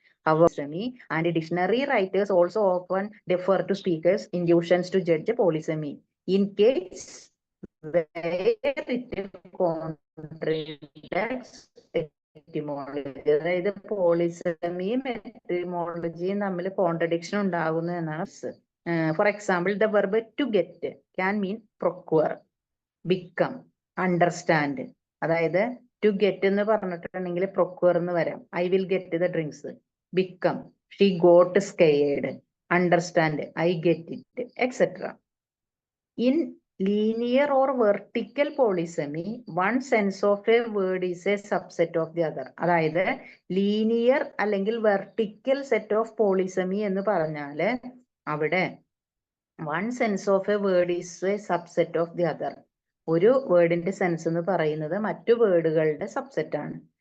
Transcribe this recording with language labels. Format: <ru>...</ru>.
<en>And dictionary writers also often defer to speakers' intuitions to judge polysemy. In case where it contradicts etymology,</en> <ml>അതായത് പോളിസമിയും etymologyയും തമ്മിൽ contradiction ഉണ്ടാകുന്നു എന്നാണ്.</ml> <en>For example, the verb to get can mean procure, become, understand.</en> <ml>അതായത് to get എന്ന് പറഞ്ഞിട്ടുണ്ടെങ്കിൽ procure എന്ന് വരാം.</ml> <en>I will get the drinks. Become, she got scared. Understand, I get it, etc. In linear or vertical polysemy, one sense of a word is a subset of the other.</en> <ml>അതായത്</ml> <en>linear അല്ലെങ്കിൽ vertical set of polysemy</en> <ml>എന്ന് പറഞ്ഞാല് അവിടെ</ml> <en>one sense of a word is a subset of the other.</en> <ml>ഒരു വേർഡിന്റെ sense എന്ന് പറയുന്നത് മറ്റു വേർഡുകളുടെ subset ആണ്.</ml>